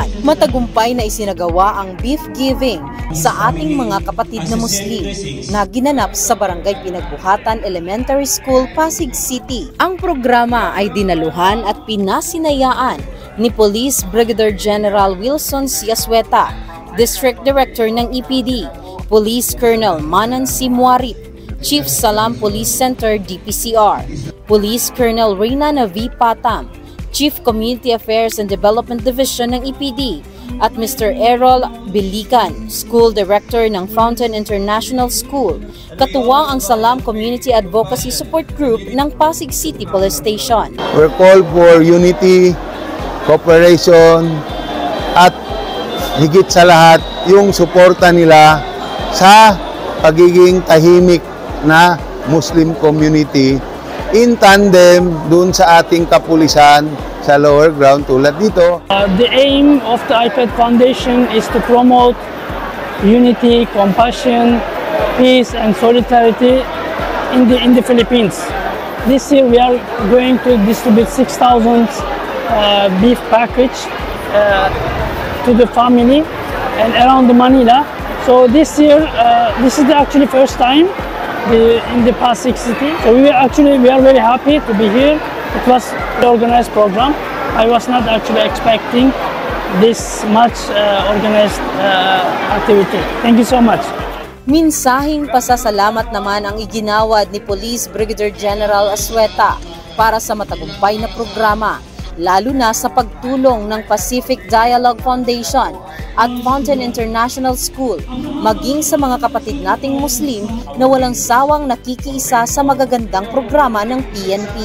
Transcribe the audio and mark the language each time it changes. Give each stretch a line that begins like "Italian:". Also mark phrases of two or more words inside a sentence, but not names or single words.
Filipino: Matagumpay na isinagawa ang
English: beef giving
Filipino: sa ating mga kapatid na Muslim na ginanap sa Barangay Pinagbuhatan Elementary School, Pasig City. Ang programa ay dinaluhan at pinasinayaan ni Police Brigadier General Wilson Siasweta, District Director ng EPD, Police Colonel Manan Simuarip, Chief Salam Police Center DPCR, Police Colonel Reynana V. Patam, Chief Community Affairs and Development Division ng EPD, at Mr. Errol Bilican, School Director ng Fountain International School, katuwang ang Salam Community Advocacy Support Group ng Pasig City Police Station.
English: We're called for unity, cooperation,
Filipino: at higit sa lahat yung suporta nila sa pagiging tahimik na
English: Muslim community in tandem
Filipino: dun sa ating kapulisan sa
English: lower ground
Filipino: tulad dito.
English: The aim of the IPED Foundation is to promote unity, compassion, peace and solidarity in the Philippines. This year we are going to distribute 6,000 beef package to the family and around the Manila. So this year, this is the actually first time in the Pasig City. So we are very happy to be here. It was an organized program. I was not actually expecting this much organized activity. Thank you so much.
Filipino: Minsahing pasasalamat naman ang iginawad ni Police Brigadier General Asweta para sa matagumpay na programa, lalo na sa pagtulong ng Pacific Dialogue Foundation at Fountain International School, maging sa mga kapatid nating Muslim na walang sawang nakikiisa sa magagandang programa ng PNP.